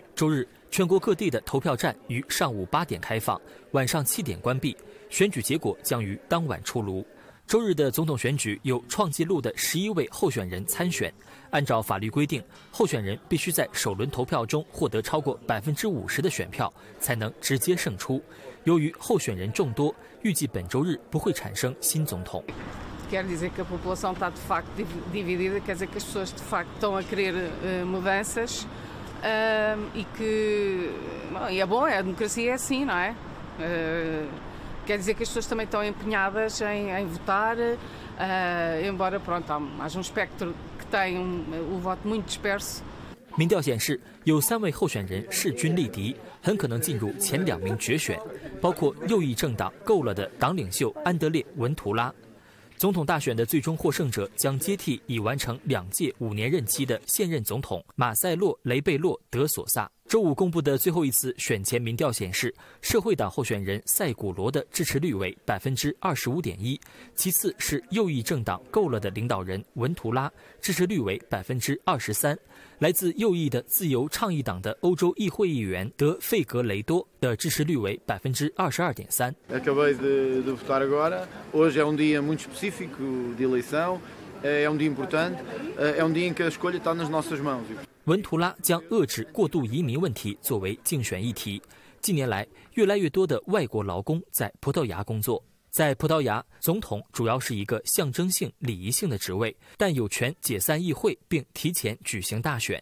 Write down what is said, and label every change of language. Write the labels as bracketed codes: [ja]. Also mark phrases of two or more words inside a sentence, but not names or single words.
[zh] 周日，全国各地的投票站于上午8点开放，晚上7点关闭，选举结果将于当晚出炉。周日的总统选举有创纪录的11位候选人参选。按照法律规定，候选人必须在首轮投票中获得超过50%的选票，才能直接胜出。由于候选人众多，预计本周日不会产生新总统。 [pt] Quer dizer que a população está de facto dividida, quer dizer que as pessoas de facto estão a querer mudanças e que e é bom, a democracia é assim, não é? Quer dizer que as pessoas também estão empenhadas em votar, embora pronto haja espectro que tem o voto muito disperso. [zh] 民调显示，有3位候选人势均力敌，很可能进入前2名决选，包括右翼政党够了的党领袖安德烈·文图拉。总统大选的最终获胜者将接替已完成2届5年任期的现任总统马塞洛·雷贝洛·德索萨。周五公布的最后一次选前民调显示，社会党候选人塞古罗的支持率为25.1%，其次是右翼政党够了的领导人文图拉，支持率为23%。来自右翼的自由倡议党的欧洲议会议员德费格雷多的支持率为22.3%。 [pt] Acabei de votar agora. Hoje é dia muito específico de eleição. É dia importante. É dia em que a escolha está nas nossas mãos. [zh] 文图拉将遏制过度移民问题作为竞选议题。近年来，越来越多的外国劳工在葡萄牙工作。在葡萄牙，总统主要是一个象征性、礼仪性的职位，但有权解散议会并提前举行大选。